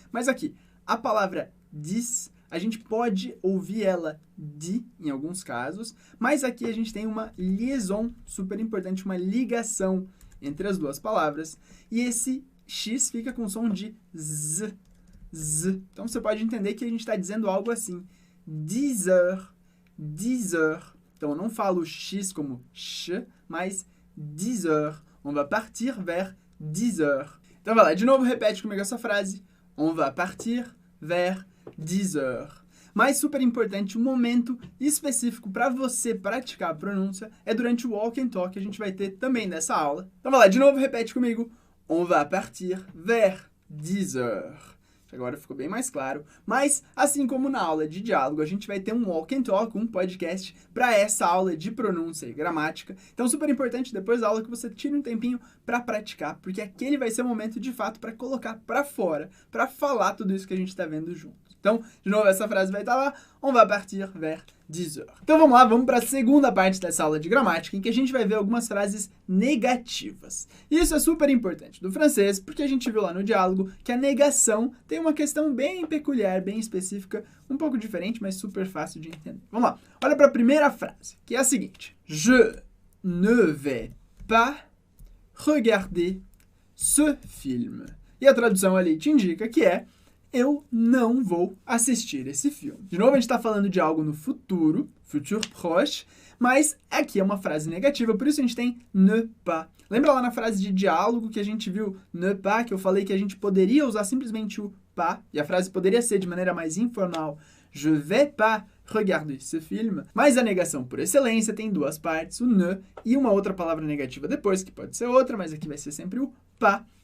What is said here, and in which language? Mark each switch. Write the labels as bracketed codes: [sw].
[pt] Mas aqui, a palavra 10, a gente pode ouvir ela de, em alguns casos, mas aqui a gente tem uma liaison super importante, uma ligação entre as duas palavras, e esse X fica com som de Z, Z. Então você pode entender que a gente está dizendo algo assim, [fr] 10 heures, 10 heures. [pt] Então eu não falo X como X, mas [fr] 10 heures. On va partir vers 10 heures. [pt] Então vai lá, de novo repete comigo essa frase. [fr] On va partir vers 10 heures. [pt] Mas super importante, um momento específico para você praticar a pronúncia é durante o walk and talk que a gente vai ter também nessa aula. Então vai lá, de novo repete comigo. [fr] On va partir vers 10 heures. [pt] Agora ficou bem mais claro. Mas, assim como na aula de diálogo, a gente vai ter um walk and talk, um podcast para essa aula de pronúncia e gramática. Então, super importante depois da aula que você tire um tempinho para praticar, porque aquele vai ser o momento de fato para colocar para fora, para falar tudo isso que a gente está vendo junto. Então, de novo, essa frase vai estar lá. [fr] On va partir vers 10 heures. [pt] Então vamos lá, vamos para a segunda parte dessa aula de gramática, em que a gente vai ver algumas frases negativas. E isso é super importante do francês, porque a gente viu lá no diálogo que a negação tem uma questão bem peculiar, bem específica, um pouco diferente, mas super fácil de entender. Vamos lá, olha para a primeira frase, que é a seguinte. [fr] Je ne vais pas regarder ce film. [pt] E a tradução ali te indica que é eu não vou assistir esse filme. De novo, a gente está falando de algo no futuro, futur proche, mas aqui é uma frase negativa, por isso a gente tem ne pas. Lembra lá na frase de diálogo que a gente viu ne pas, que eu falei que a gente poderia usar simplesmente o pas, e a frase poderia ser de maneira mais informal, [fr] je vais pas regarder ce film, [pt] mas a negação por excelência tem duas partes, o ne e uma outra palavra negativa depois, que pode ser outra, mas aqui vai ser sempre o pas.